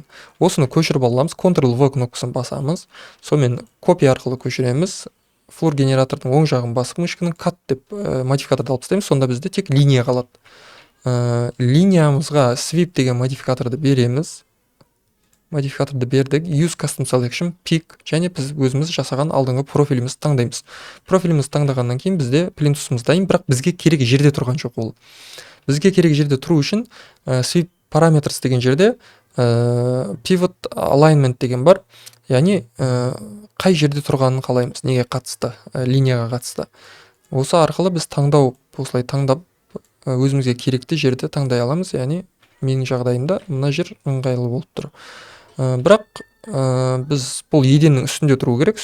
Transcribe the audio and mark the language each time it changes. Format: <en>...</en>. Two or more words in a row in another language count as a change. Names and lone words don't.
<kk>Осыны көшіріп аламыз, Ctrl-V кнопкасын басамыз. Сонымен копия арқылы көшіреміз. Флур генератордың оң жағын басып, мышканың cut деп модификаторды алып тастаймыз. Сонда бізде тек линия қалады. Линиямызға sweep деген модификаторды береміз. Модификаторды бердік,</kk> <en>use custom selection, pick,</en> <kk>және біз өзіміз жасаған алдыңғы профилімізді таңдаймыз. Профилімізді таңдағаннан кейін бізде плинтусымыз дайын, бірақ бізге керек жерде тұрған жоқ ол. Бізге керек жерде тұру үшін</kk> <en>sweep parameters</en> <kk>деген жерде</kk> <en>pivot alignment</en> <kk>деген бар. Яғни қай жерде тұрғанын қалаймыз, неге қатысты, линияға қатысты. Осы арқылы біз осылай таңдап өзімізге керекті жерді таңдай аламыз. Яғни менің жағдайымда мына жер ыңғайлы болып тұр. Бірақ біз бұл еденнің үстінде тұру керек.</kk>